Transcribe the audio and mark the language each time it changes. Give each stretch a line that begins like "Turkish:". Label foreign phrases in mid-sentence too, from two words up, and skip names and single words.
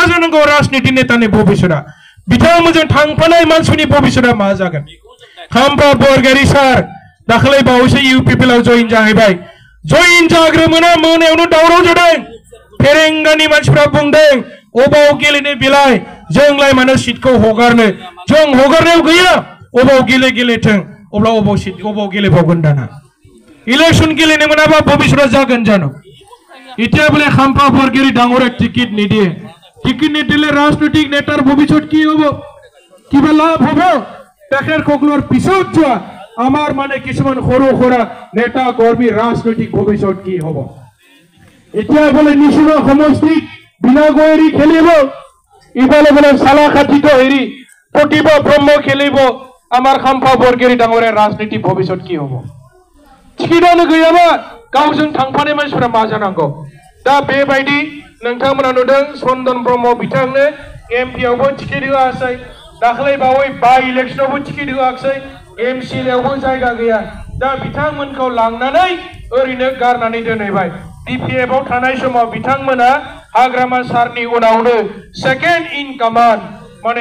Bodo: जानांगौ राजनीति नेतानि भबिष्यतआ बिथांमोनजों थांफानाय मानसिनि भबिष्यतआ मा जागोन खाम्फा बरगयारी सार दाखालै बावैसो इउपिपिएलआव जइन जाहैबाय जइन जाग्रोमोना मोनायावनो दावराव जादों फेरेंगानि मानसिफ्रा बुंदों अबाव गेलेनो बेलाय जोंलाय मानो सिटखौ हगारनो जों हगारनायाव गैया अबाव गेलेथों अब्ला अबाव गेलेबावगोन दाना इलेक्शन गेलेनो मोनाबा भबिष्यतआ जागोन जानो
Assamese: এতিয়া বলে খাম্পা বরগয়ারি ডাঙরে টিকিট নিদিলে রাজনৈতিক নেতার ভবিষ্যৎ কি হব কিবা লাভ হব তেখেতসকলৰ পিছত যোৱা আমাৰ মানে কিছুমান সৰু সৰা নেতা কৰ্মী ৰাজনৈতিক ভবিষ্যৎ কি হব এতিয়া বলে নিশিনা সমষ্টিত বিনাগৈৰী খেলিব ইফালে বলে সালাখাটিত হেৰি প্ৰতিভা ব্ৰহ্ম খেলিব আমাৰ খাম্পা বৰগয়ারি ডাঙৰে ৰাজনৈতিক ভবিষ্যৎ কি হব
Bodo: টিকিটাनो गैयाबा गावजों थांफानाय मानसिफोरा मा जानांगौ दा बेबायदि नोंथांमोना नुदों चन्दन ब्रह्म बिथांनो एमपिआवबो टिकेट होआसै दाखालै बावै बाय इलेक्शनावबो टिकेट होआखै एमसिएलआवबो जायगा गैया दा बिथांमोनखौ लांनानै ओरैनो गारनानै दोनहैबाय बिपिएफआव थानाय समाव बिथांमोना हाग्रामा सारनि उनावनो
English: second in command
Bodo: माने